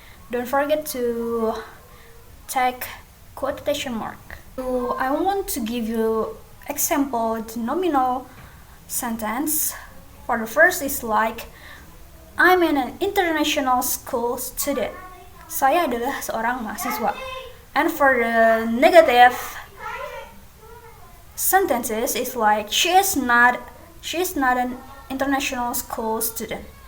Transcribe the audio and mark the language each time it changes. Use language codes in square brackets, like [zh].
[en] Don't forget to take quotation mark. So I want to give you example the nominal sentence. For the first is like, I'm an international school student. [id] Saya adalah seorang mahasiswa. [en] And for the negative sentences is like, she is not an international school student.